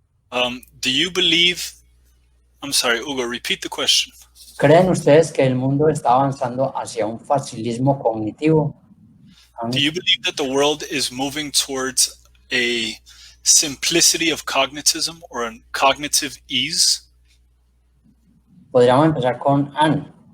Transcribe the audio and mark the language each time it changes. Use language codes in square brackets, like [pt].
[en] Do you believe, I'm sorry, Hugo, repeat the question. [es] ¿Creen ustedes que el mundo está avanzando hacia un facilismo cognitivo? [en] Do you believe that the world is moving towards a simplicity of cognitism or a cognitive ease? [es] Podríamos empezar con Anne.